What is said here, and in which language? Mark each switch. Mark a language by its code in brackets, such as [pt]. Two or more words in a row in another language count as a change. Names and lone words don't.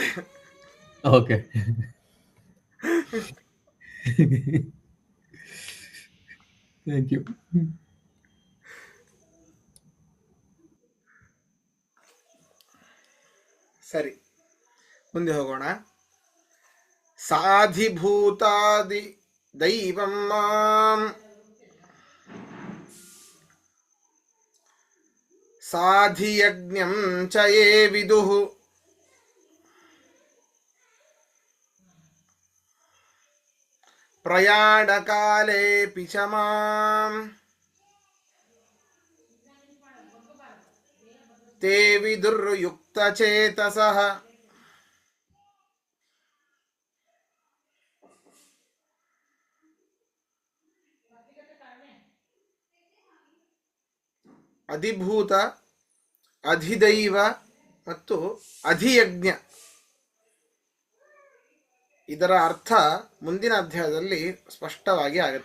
[en] Okay, thank you. [kn] ಸರಿ, ಮುಂದೆ ಹೋಗೋಣ. [sa] ಸಾಧಿಭೂತಾದಿ ದೈವಂ ಮಾಂ ಸಾಧಿಯಜ್ಞಂ ಚ ಯೇ ವಿದುಃ ಪ್ರಯಾಣಕಾಲೇಪಿ ಚ ಮಾಂ ತೇ ವಿದುರ್ಯುಕ್ತಚೇತಸಃ. [kn] ಅಧಿಭೂತ, ಅಧಿದೈವ ಮತ್ತು ಅಧಿಯಜ್ಞ ಇದರ ಅರ್ಥ ಮುಂದಿನ ಅಧ್ಯಾಯದಲ್ಲಿ ಸ್ಪಷ್ಟವಾಗಿ ಆಗುತ್ತೆ.